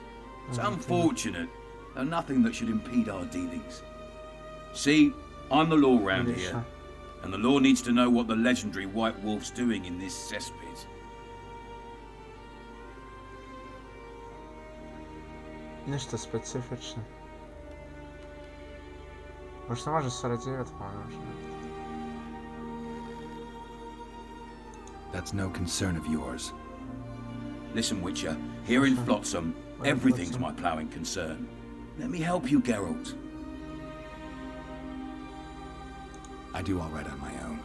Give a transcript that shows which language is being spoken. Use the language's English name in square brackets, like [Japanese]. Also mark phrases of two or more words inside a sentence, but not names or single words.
[English] It's unfortunate, and nothing that should impede our dealings. See, I'm the law round here, and the law needs to know what the legendary White Wolf's doing in this cesspit. [Serbian] Ništa specifično. Možda može sarađivati, pa ne može. [English] That's no concern of yours. Listen, Witcher, here in Flotsam, everything's my ploughing concern. Let me help you, Geralt. I do all right on my own.